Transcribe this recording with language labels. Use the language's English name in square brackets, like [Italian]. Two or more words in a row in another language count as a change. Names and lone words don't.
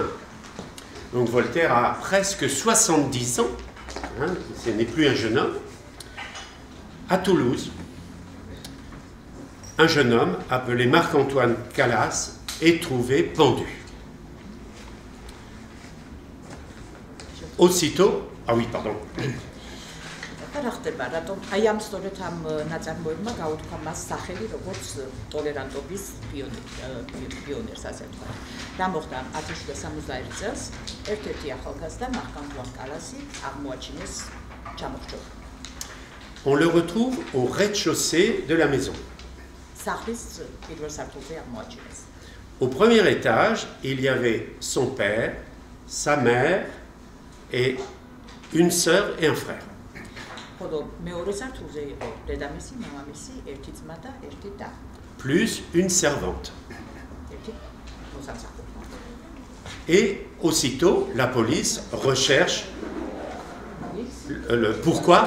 [French] Donc Voltaire a presque 70 ans, hein, ce n'est plus un jeune homme. À Toulouse, un jeune homme appelé Marc-Antoine Calas est trouvé pendu. aussitôt, ah oui, pardon. [Georgian] რა ხდება, რატომ აი ამ სწორედ ამ ნაწარმოებმა გაუთქვა მას სახელი როგორც ტოლერანტობის პიონერს, ასე ვთქვათ. რა მოხდა 1761 წელს ერთ-ერთი ახალგაზრდა მარკ-ანტუან კალასი აღმოაჩინეს ჩამოხრჩობა. [French] On le retrouve au rez-de-chaussée de la maison. [Georgian] სახლის პირველ სართულზე აღმოაჩინეს. [French] Au premier étage, il y avait son père, sa mère et une sœur et un frère. Plus une servante. Et aussitôt, la police recherche le pourquoi.